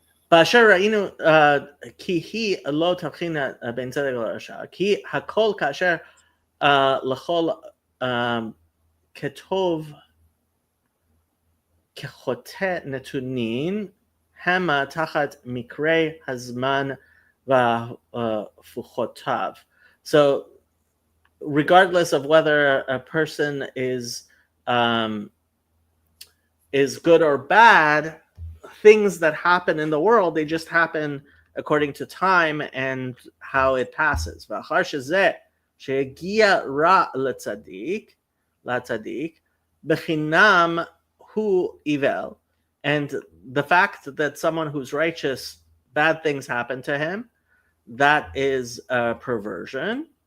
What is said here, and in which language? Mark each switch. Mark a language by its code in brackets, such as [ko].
[he] באשר ראינו כי היא לא תבחין בין צדק לרשע, כי הכל כאשר לכל כתוב כחוטא נתונים המה תחת מקרה הזמן והפוכותיו. [en] So regardless of whether a person is good or bad, things that happen in the world, they just happen according to time and how it passes. [he] ואחר שזה שהגיע רע לצדיק, בחינם הוא evil. [en] And the fact that someone who's righteous, bad things happen to him, that is a perversion.